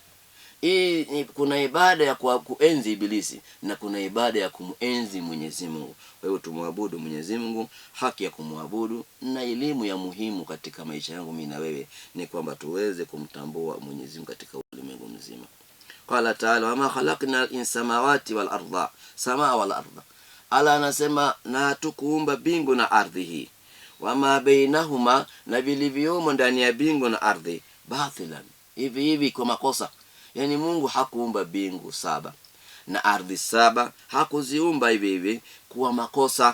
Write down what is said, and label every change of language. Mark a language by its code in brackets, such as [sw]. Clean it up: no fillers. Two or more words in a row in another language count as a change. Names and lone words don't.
[sw] Kuna ibada ya kuenzi ibilisi na kuna ibada ya kumuenzi Mwenyezi Mungu. Kwa hiyo tumwabudu Mwenyezi Mungu, haki ya kumwabudu. Na elimu ya muhimu katika maisha yangu mimi na wewe ni kwamba tuweze kumtambua Mwenyezi Mungu katika ulimwengu mzima. [ar] قال تعالى، وما خلقنا السماوات والأرض، سماء والأرض. [sw] Allah anasema na tukuumba bingu na ardhi hii, [ar] وما بينهما, [sw] na vilivyomo ndani ya bingu na ardhi, bathilan, hivi kwa makosa. Yani Mungu hakuumba bingu 7 na ardhi 7, hakuziumba hivi kwa makosa.